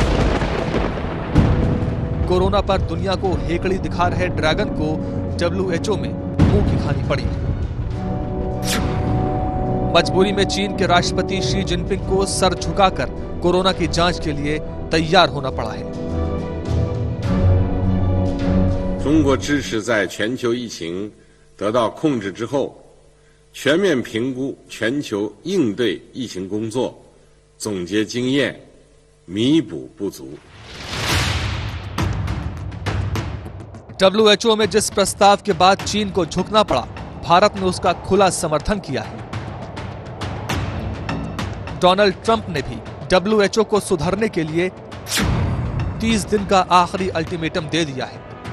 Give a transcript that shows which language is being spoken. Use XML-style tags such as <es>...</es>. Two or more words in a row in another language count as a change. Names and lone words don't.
<hi>कोरोना पर दुनिया को हेकड़ी दिखा रहे ड्रैगन को WHO में मुंह की खानी पड़ी। मजबूरी में चीन के राष्ट्रपति शी जिनपिंग को सर झुकाकर कोरोना की जांच के लिए तैयार होना पड़ा है।</hi> <zh>中国支持在全球疫情得到控制之后，全面评估全球应对疫情工作，总结经验，弥补不足。</zh> <hi>WHO में जिस प्रस्ताव के बाद चीन को झुकना पड़ा, भारत ने उसका खुला समर्थन किया है। डोनाल्ड ट्रंप ने भी WHO को सुधारने के लिए 30 दिन का आखिरी अल्टीमेटम दे दिया है।</hi>